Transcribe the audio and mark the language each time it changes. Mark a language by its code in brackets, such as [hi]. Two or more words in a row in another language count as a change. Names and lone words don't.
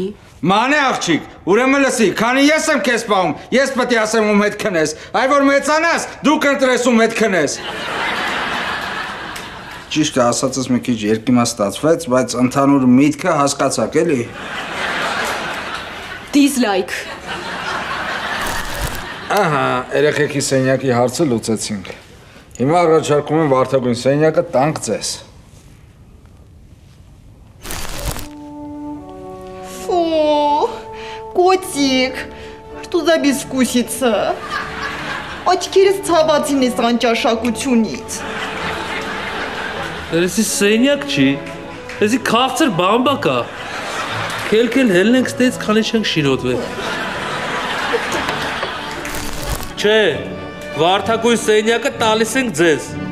[hy] Մանե աղջիկ, ուրեմն լսի, քանի ես եմ քեզ պահում, ես պետք է ասեմ ում հետ քնես, այ որ մեծանաս, դու կընտրես ում հետ քնես։ Ճիշտ է, ասածս մի քիչ երկիմաստացվեց, բայց ընդհանուր միտքը հասկացաք էլի։ Դիզլայք։ Ահա, երեխեքի սենյակի հարցը լուծեցինք։ Հիմա առաջարկում եմ վարդագույն սենյակը տանք ձեզ։ [ru] Котик, что за безвкусица? [hy] Очкերս ցավացին ես անճաշակությունից։ Էսի սենյակ չի, էսի քաղցր բամբակ է։ Քելքել հելնենք ստեից քանի չենք շիրոտվել։ Չէ, վարդագույն սենյակը տալիս ենք ձեզ։